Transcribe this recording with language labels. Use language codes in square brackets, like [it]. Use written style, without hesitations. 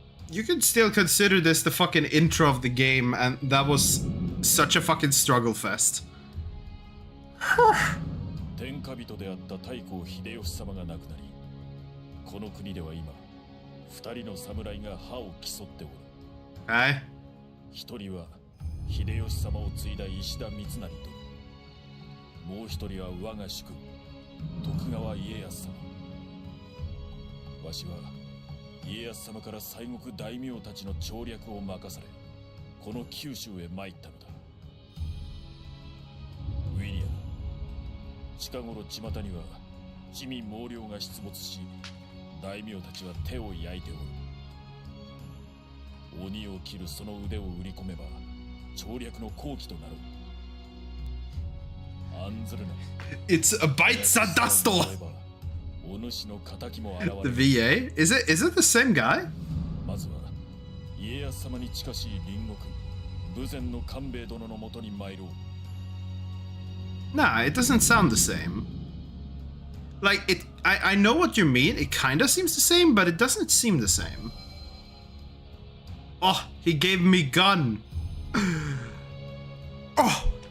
[en] You could still consider this the fucking intro of the game, and that was such a fucking struggle fest. [ja] 天下人であった太閤秀吉様が亡くなり、この国では今、二人の侍が歯を競っておる。 [en] Okay. [ja] 一人は秀吉様を継いだ石田三成と、もう一人は我が主君、徳川家康様。わしは家康様から西国大名たちの調略を任され、この九州へ参ったのだ。ウィリアム、近頃巷には地味猛量が出没し、大名たちは手を焼いておる。鬼を切るその腕を売り込めば調略の好機となろう。案ずるな。 It's a bite sadasto. お主の仇も現れる。 [en] The VA? Is it the same guy? [ja] まずは家康様に近しい隣国豊前の官兵衛殿のもとに参ろう。 [en] Nah, it doesn't sound the same. Like, I know what you mean. It kinda seems the same, but it doesn't seem the same. Oh, he gave me gun. Oh!